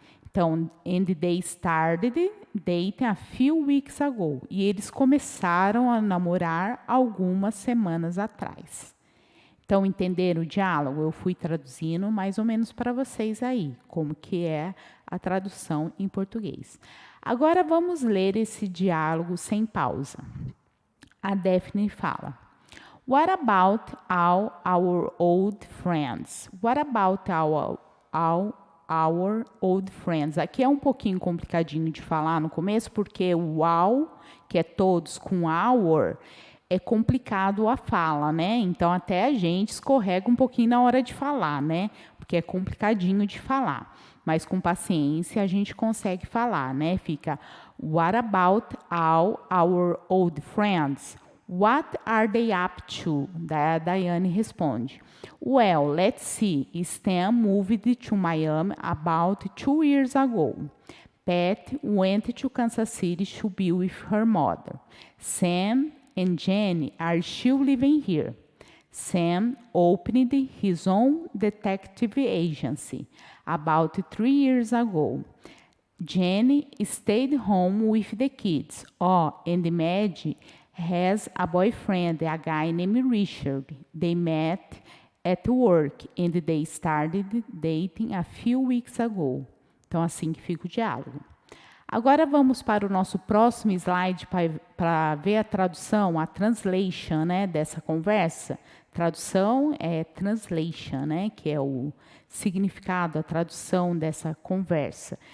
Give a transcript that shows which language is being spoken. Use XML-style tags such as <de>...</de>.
<pt>Então,</pt> <en>and they started dating a few weeks ago.</en> <pt>E eles começaram a namorar algumas semanas atrás. Então, entenderam o diálogo? Eu fui traduzindo mais ou menos para vocês aí, como que é a tradução em português. Agora, vamos ler esse diálogo sem pausa. A Daphne fala.</pt> <en>What about all our old friends? What about all our old friends?</en> <pt>Aqui é um pouquinho complicadinho de falar no começo, porque o all, que é todos com our, é complicado a fala, né? Então, até a gente escorrega um pouquinho na hora de falar, né? Porque é complicadinho de falar. Mas com paciência a gente consegue falar, né? Fica,</pt> <en>what about all our old friends? What are they up to?</en> <pt>Da Daiane responde.</pt> <en>Well, let's see. Stan moved to Miami about 2 years ago. Pat went to Kansas City to be with her mother. Sam and Jenny are still living here. Sam opened his own detective agency about 3 years ago. Jenny stayed home with the kids. And Maddie has a boyfriend, a guy named Richard. They met at work and they started dating a few weeks ago.</en> <pt>Então, assim que fica o diálogo. Agora vamos para o nosso próximo slide para ver a tradução, a translation, né, dessa conversa. Tradução é translation, né, que é o significado, a tradução dessa conversa.</pt>